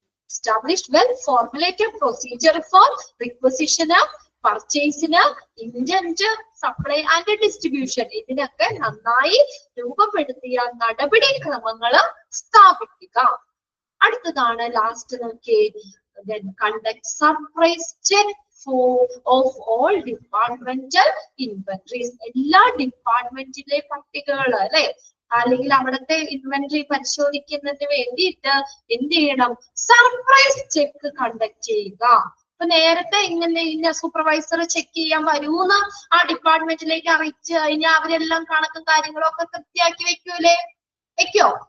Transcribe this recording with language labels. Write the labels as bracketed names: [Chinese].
[English] Established well formulated procedure for requisition, purchase, intent, supply and distribution. [Malayalam] ഇതിനൊക്കെ നന്നായി രൂപപ്പെടുത്തിയ നടപടിക്രമങ്ങൾ സ്ഥാപിക്കുക. അടുത്തതാണ് ലാസ്റ്റ് നോക്കിയേ. [English] Then conduct surprise check of all departmental inventories. [Malayalam] എല്ലാ ഡിപ്പാർട്ട്മെന്റിലെ പട്ടികകൾ, അല്ലെ, അല്ലെങ്കിൽ അവിടുത്തെ ഇൻവെന്ററി പരിശോധിക്കുന്നതിന് വേണ്ടിയിട്ട് എന്ത് ചെയ്യണം? സർപ്രൈസ് ചെക്ക് കണ്ടക്ട് ചെയ്യുക. അപ്പൊ നേരത്തെ ഇങ്ങനെ ഇന്ന സൂപ്പർവൈസർ ചെക്ക് ചെയ്യാൻ വരൂന്ന് ആ ഡിപ്പാർട്ട്മെന്റിലേക്ക് അറിയിച്ച് കഴിഞ്ഞാൽ അവരെല്ലാം കണക്കും കാര്യങ്ങളും ഒക്കെ കൃത്യമാക്കി വെക്കൂലേ? വെക്കോ?